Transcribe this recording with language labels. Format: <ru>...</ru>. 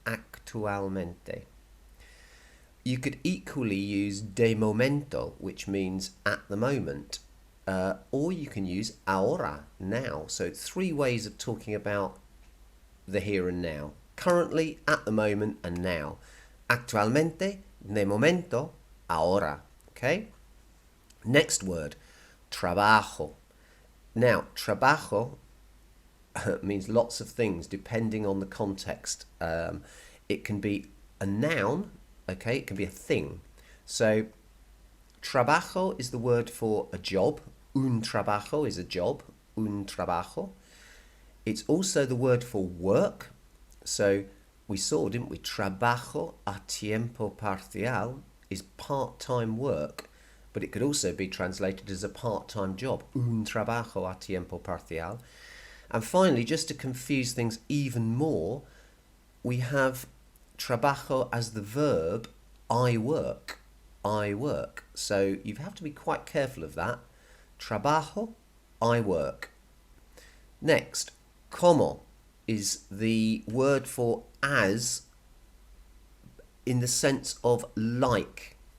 <en>Actualmente. You could equally use de momento, which means at the moment, or you can use ahora, now. So 3 ways of talking about the here and now. Currently, at the moment, and now.</en> <es>Actualmente, de momento, ahora.</es> <en>Okay? Next word, trabajo. Now, trabajo means lots of things depending on the context. It can be a noun, okay? It can be a thing. So, trabajo is the word for a job. Un trabajo is a job. Un trabajo. It's also the word for work. So, we saw, didn't we?</en> <es>Trabajo a tiempo parcial</es> <en>is part-time work, but it could also be translated as a part-time job.</en> <es>Un trabajo a tiempo parcial.</es> <en>And finally, just to confuse things even more, we have trabajo as the verb I work. I work. So you have to be quite careful of that. Trabajo, I work. Next, como is the word for as in the sense of like.</en>